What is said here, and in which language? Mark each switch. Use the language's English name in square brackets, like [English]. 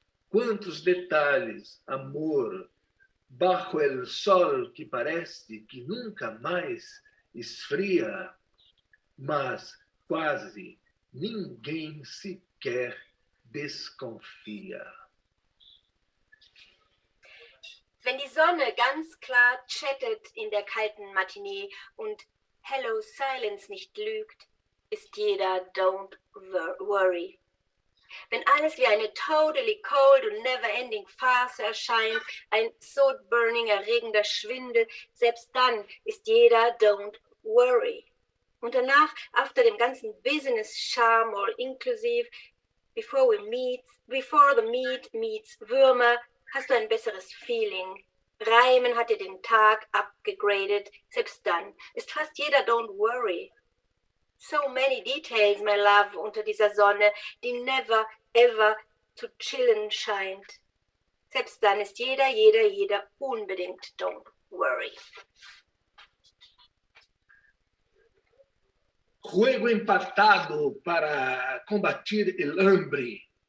[Portuguese] Quantos detalhes, amor, [Spanish] bajo el sol [Portuguese] que parece que nunca mais esfria, mas quase ninguém sequer desconfia. [German] Wenn die Sonne ganz klar chattet in der kalten Matinee und Hello Silence nicht lügt, ist jeder Don't Worry. Wenn alles wie eine [English] totally cold [German] und [English] never-ending [German] Farce erscheint, ein [English] soul-burning, [German] erregender Schwindel, selbst dann ist jeder Don't Worry. Und danach, after dem ganzen Business, Charme, [English] all inclusive, before the meat meets [German] Würmer, hast du ein besseres Feeling. Reimen hat dir den Tag abgegradet, selbst dann ist fast jeder Don't Worry. [English] So many details, my love, [German] unter dieser Sonne, die [English] never, ever [German] zu chillen scheint. Selbst dann ist jeder unbedingt Don't Worry. [Spanish] Juego empatado para combatir el hambre.